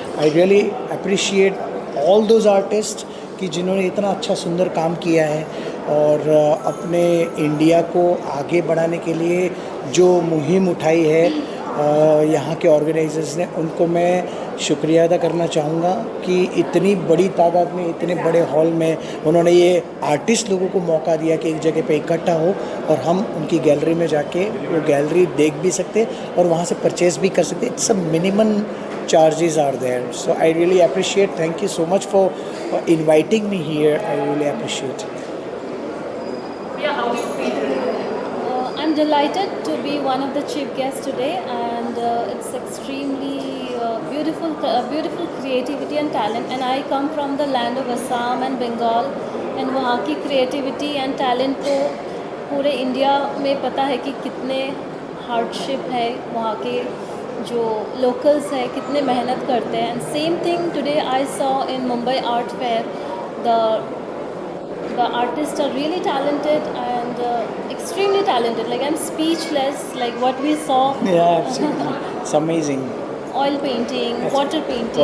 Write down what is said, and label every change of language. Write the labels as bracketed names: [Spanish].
[English] I really appreciate all those artist [Hindi] कि जिन्होंने इतना अच्छा सुंदर काम किया है और अपने इंडिया को आगे बढ़ाने के लिए जो मुहिम उठाई है यहाँ के ऑर्गेनाइजर्स ने, उनको मैं शुक्रिया अदा करना चाहूँगा कि इतनी बड़ी तादाद में इतने बड़े हॉल में उन्होंने ये आर्टिस्ट लोगों को मौका दिया कि एक जगह पे इकट्ठा हो और हम उनकी गैलरी में जाके वो गैलरी देख भी सकते और वहाँ से परचेज भी कर सकते. [English] It's a minimum charges are there. So I really appreciate. Thank you so much for inviting me here. I really appreciate. Yeah, how do you feel? I'm delighted to be one of the chief guests today, and it's extremely beautiful creativity and talent. And I come from the land of Assam and Bengal, [Hindi] and वहाँ की [English] creativity and talent [Hindi] को पूरे India में पता है कि कितने hardship है, वहाँ के जो locals है कितने मेहनत करते हैं. [English] And same thing today I saw in Mumbai Art Fair. The artists are really talented and extremely talented. Like I'm speechless. Like what we saw. Yeah, absolutely. It's amazing. Oil painting, water painting,